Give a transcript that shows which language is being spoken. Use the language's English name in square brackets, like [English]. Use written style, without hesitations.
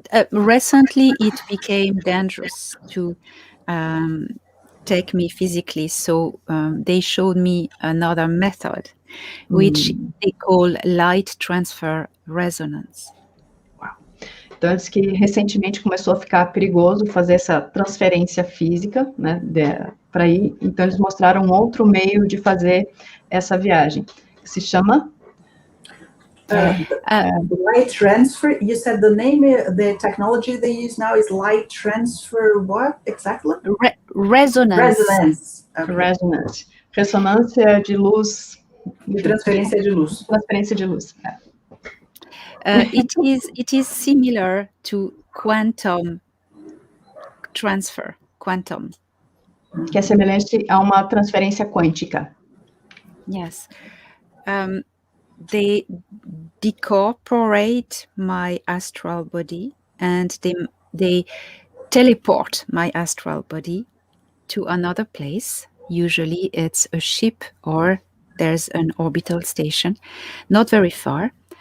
[English] Recently it became dangerous to take me physically, so they showed me another method, which they call light transfer resonance. [Portuguese] Então, diz que recentemente começou a ficar perigoso fazer essa transferência física, né, para ir. Então, eles mostraram um outro meio de fazer essa viagem, que se chama... [English] light transfer, you said the name, the technology they use now is light transfer, what exactly? Resonance. Resonance. Okay. [Portuguese] Resonance. Ressonância de luz. De transferência de luz. Transferência de luz. [English] It is similar to quantum transfer. Quantum. [Portuguese] Que é semelhante a uma transferência quântica. [English] Yes. They decorporate my astral body and they teleport my astral body to another place. Usually it's a ship or there's an orbital station, not very far.